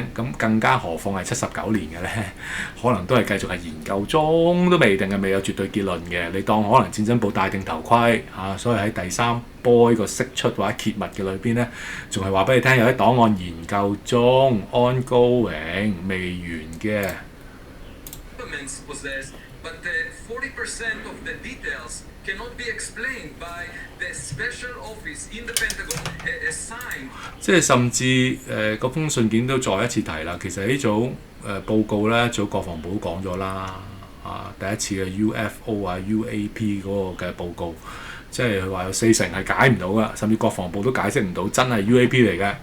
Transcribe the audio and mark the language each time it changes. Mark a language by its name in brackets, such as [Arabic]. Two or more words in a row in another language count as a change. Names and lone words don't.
[Cantonese] 咁更加何況係79年嘅咧，可能都係繼續係研究中，都未定嘅，未有絕對結論嘅。你當可能戰爭部戴定頭盔所以喺第3波呢個釋出或者揭密嘅裏邊咧，仲係話俾你聽有啲檔案研究中 ongoing 未完嘅。 [English] But 40% of the details cannot be explained by the special office in the Pentagon assigned。 [Cantonese] 即係甚至嗰封信件都再一次提啦。其實呢組報告咧，早國防部都講咗啦。第一次嘅 [English] UFO UAP [Cantonese] 嗰個嘅報告，即係佢話有40成係解唔到噶，甚至國防部都解釋唔到真係 UAP 嚟嘅。